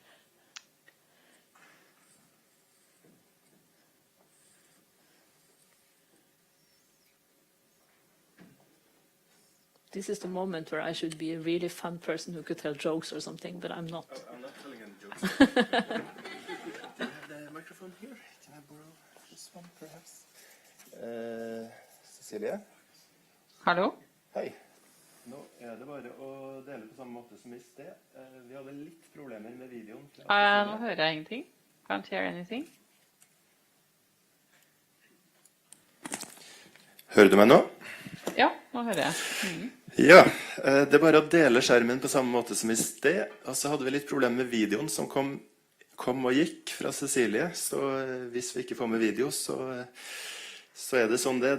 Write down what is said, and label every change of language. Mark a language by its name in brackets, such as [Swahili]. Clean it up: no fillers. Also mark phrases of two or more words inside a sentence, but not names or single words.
[English] This is the moment where I should be a really fun person who could tell jokes or something, but I'm not. I'm not telling any jokes. Do you have the microphone here? Can I borrow this one, perhaps? Cecilie? [Norwegian] Hallo? Hei. Nå er det bare å dele på samme måte som i sted. Vi hadde litt problemer med videoen. Nå hører jeg ingenting. [English] Can't hear anything. [Norwegian] Hører du meg nå? Ja, nå hører jeg. Ja, det er bare å dele skjermen på samme måte som i sted. Og så hadde vi litt problemer med videoen som kom og gikk fra Cecilie. Så hvis vi ikke får med video, så er det sånn det.